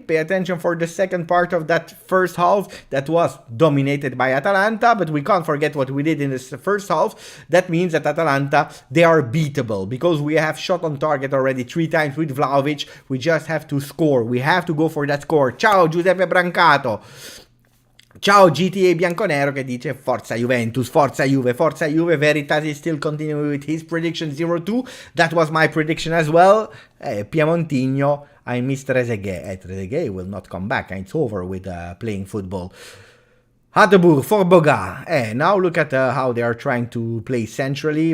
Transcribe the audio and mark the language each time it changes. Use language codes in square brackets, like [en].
[en] Pay attention for the second part of that first half that was dominated by Atalanta, but we can't forget what we did in this first half. That means that Atalanta, they are beatable because we have shot on target already 3 times with Vlahovic. We just have to score. We have to go for that score. [it] Ciao Giuseppe Brancato. Ciao GTA Bianconero che dice forza Juventus, forza Juve, forza Juve. [en] Veritas is still continuing with his prediction 0-2. That was my prediction as well. Piemontigno, I miss Trezeguet. Trezeguet will not come back. It's over with playing football. Hateboer for Boga. Now look at how they are trying to play centrally.